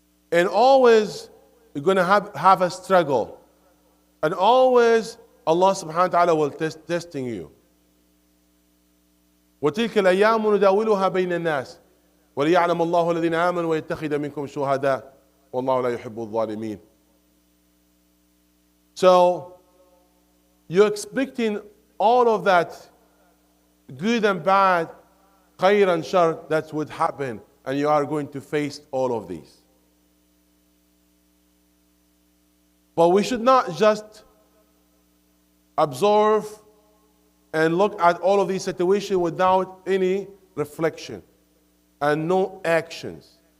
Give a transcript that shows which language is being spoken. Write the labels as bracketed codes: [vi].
[en] And always you're going to have a struggle. And always Allah subhanahu wa ta'ala will testing you. [ar] وتلك الأيام نداولها بين الناس وليعلم الله الذين آمنوا ويتخذ منكم شهداء والله لا يحب الظالمين. [en] So you're expecting all of that, good and bad, khair and shar, that would happen, and you are going to face all of these. But we should not just absorb and look at all of these situations without any reflection and no actions.